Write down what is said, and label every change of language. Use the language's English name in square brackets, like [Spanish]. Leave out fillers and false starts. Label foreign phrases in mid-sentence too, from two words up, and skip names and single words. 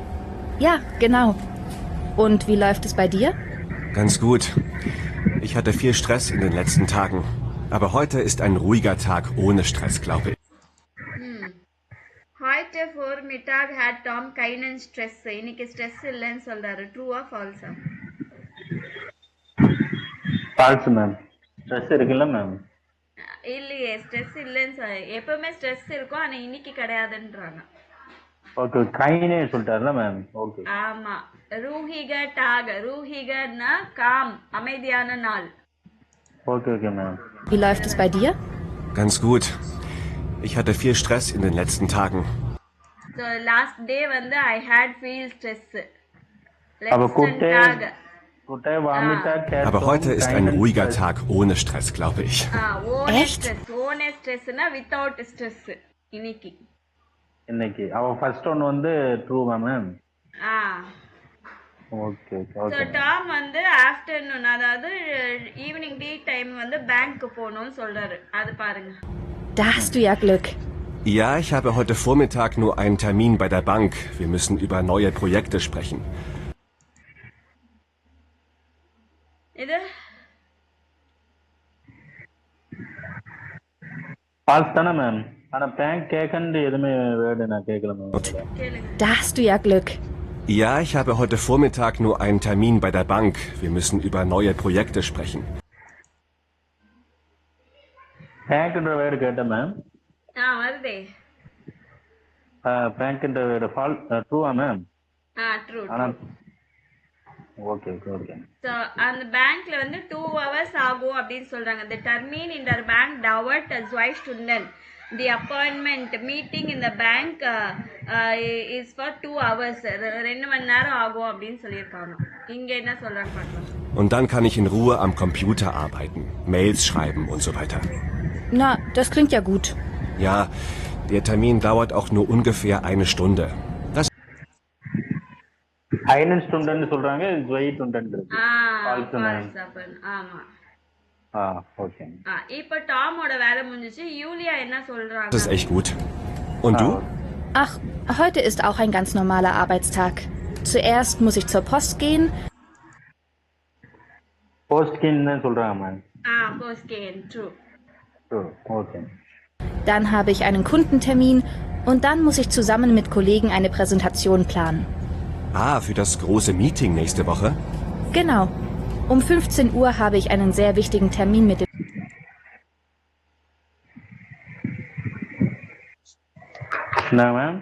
[German] Ja, genau. Und wie läuft es bei dir? Ganz gut. Ich hatte viel Stress in den letzten Tagen. Aber heute ist ein ruhiger Tag ohne Stress, glaube ich. Heute Vormittag had Tom keinen Stress. [Tamil] இன்னைக்கு ஸ்ட்ரெஸ் இல்லைன்னு சொல்றாரு. ட்ரூவா ஃபால்ஸா? ஃபால்ஸ் மேம். ஸ்ட்ரெஸ் இருக்குல்ல மேம்? இல்லையே, ஸ்ட்ரெஸ் இல்லைன்னு எப்பவுமே ஸ்ட்ரெஸ் இருக்கும், ஆனா இன்னைக்கு கிடையாதுன்றாங்க. ஓகே, கைனே சொல்லிட்டாருல மேம். ஓகே. ஆமா. [German] ruhiger Tag. [Tamil] ரூஹிகன்னா காம், அமைதியான நாள். ஓகே ஓகே மேம். [German] Wie läuft es bei dir? Ganz gut. Ich hatte viel Stress in den letzten Tagen. [English] So last day வந்து I had feel stress. [German] Aber Letzten Tag. Kutte Vormittag. Aber heute ist ein ruhiger Tag ohne Stress, glaube ich. ohne Echt? stress. Ohne stressனா [English] without stress. [Tamil] இன்னைக்கு. இன்னைக்கு அவ [English] first one [Tamil] வந்து ட்ரூவா மேம்? ஓகே ஸோ ஓகே. டாம் வந்து ஆஃப்டர்நூன், அதாவது [English] evening tea time [Tamil] வந்து பேங்க்கு போகணும்னு சொல்றாரு. அது பாருங்க. [German] Da hast du ja Glück. Ja, ich habe heute Vormittag nur einen Termin bei der Bank. Wir müssen über neue Projekte sprechen. [Tamil] இது ஃபால்ஸ் தானே மேம்? ஆனா பேங்க் கேக்கன்னு எதுவுமே வேர்டு நான் கேட்கல மேம். கேளுங்க. [German] Da hast du ja Glück. Ja, ich habe heute Vormittag nur einen Termin bei der Bank. Wir müssen über neue Projekte sprechen. [Tamil] பேங்க்ன்ற வேர்டு கேட்டேன் மேம். வருதே. பேங்க்ன்ற வேர்டு ட்ரூவா மேம்? ட்ரூ. ஆனா ஓகே ஓகே ஓகே. ஸோ அந்த பேங்க்ல வந்து [English] 2 hours [Tamil] ஆகும் அப்படின்னு சொல்றாங்க. [English] The termin in their bank [German] dauert 2 Stunden. [English] The appointment meeting in the bank is for 2 hours. [Tamil] 2 மணி நேரம் ஆகும் அப்படின்னு சொல்லியிருக்காங்க. இங்க என்ன சொல்றாங்க பார்க்கலாம். [German] Und dann kann ich in Ruhe am Computer arbeiten, Mails schreiben und so weiter. Na, das klingt ja gut. Ja, der Termin dauert auch nur ungefähr 1 Stunde. Das eine Stunde [Tamil] சொல்றாங்க, [German] zwei Stunden [Tamil] இருக்கு. ஃபால்ஸ் மேம். ஆமா. ஓகே. இப்போ டாமோட வேலை முடிஞ்சிச்சு. யூலியா என்ன சொல்றாங்க? [German] ist echt gut. Und du? Ach, heute ist auch ein ganz normaler Arbeitstag. Zuerst muss ich zur Post gehen. [Tamil] போஸ்ட் கின்னு சொல்றாங்க மேம். போஸ்ட்கேன். ட்ரூ. ஓகே. [German] Dann habe ich einen Kundentermin und dann muss ich zusammen mit Kollegen eine Präsentation planen. Für das große Meeting nächste Woche? Genau. Um 15 Uhr habe ich einen sehr wichtigen Termin mit dem... [Tamil] என்ன மேம்?